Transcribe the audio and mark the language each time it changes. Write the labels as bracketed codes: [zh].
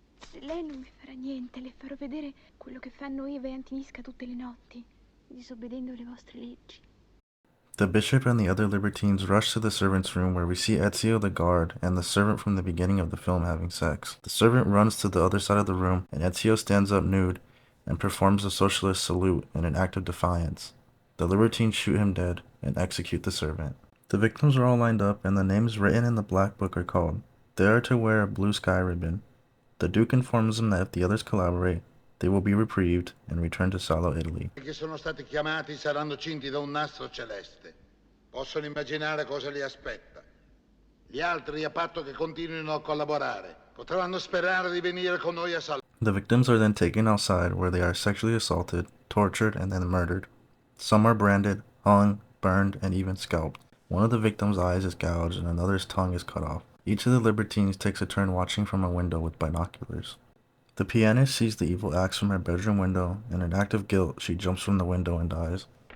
[it] Se lei non mi farà niente, le farò vedere quello che fanno Eva e Antinisca tutte le notti, disobbedendo le vostre leggi. [en] The bishop and the other libertines rush to the servant's room where we see Ezio the guard and the servant from the beginning of the film having sex. The servant runs to the other side of the room and Ezio stands up nude and performs a socialist salute in an act of defiance. The libertines shoot him dead and execute the servant. The victims are all lined up and the names written in the black book are called. They are to wear a blue sky ribbon. The Duke informs them that if the others collaborate, they will be reprieved and return to Salo, Italy. [it] Che sono stati chiamati saranno cinti da un nastro celeste. Possono immaginare cosa li aspetta. Gli altri, a patto che continuino a collaborare, potranno sperare di venire con noi a Salò. [en] The victims are then taken outside where they are sexually assaulted, tortured, and then murdered. Some are branded, hung, burned, and even scalped. One of the victims' eyes is gouged and another's tongue is cut off. Each of the libertines takes a turn watching from a window with binoculars. The pianist sees the evil acts from her bedroom window. In an act of guilt, she jumps from the window and dies.